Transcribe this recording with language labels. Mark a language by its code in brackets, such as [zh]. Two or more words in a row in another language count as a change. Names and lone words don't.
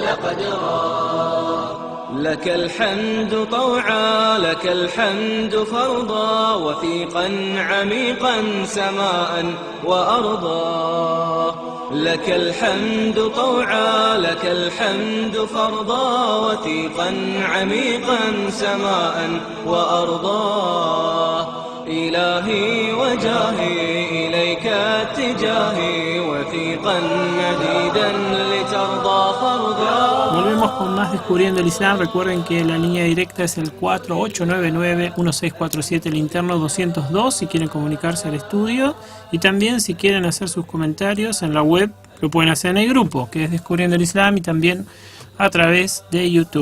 [ar] لك الحمد طوعا لك الحمد فرضا وثيقا عميقا سماء وأرضا لك الحمد طوعا لك الحمد فرضا وثيقا عميقا سماء وأرضا إلهي وجاهي إليك اتجاهي وثيقا مديدا لترضى فرضا. [es] Volvemos con más Descubriendo el Islam. Recuerden que la línea directa es el 4899-1647, el interno 202, si quieren comunicarse al estudio. Y también si quieren hacer sus comentarios en la web, lo pueden hacer en el grupo, que es Descubriendo el Islam, y también a través de YouTube.